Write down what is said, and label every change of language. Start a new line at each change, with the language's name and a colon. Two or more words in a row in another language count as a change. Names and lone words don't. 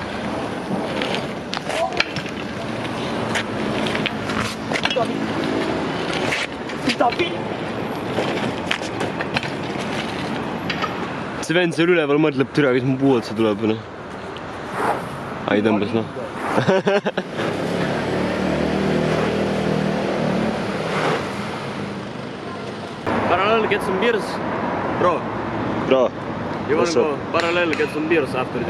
Estonian: See vend seal üleval mõtleb, türa, kes mu puu otsa tuleb, noh. Ai, tõmbas, noh.
English: Parallel, get some beers. Bro. Bro, You wanna What's up? go parallel, get some beers after this?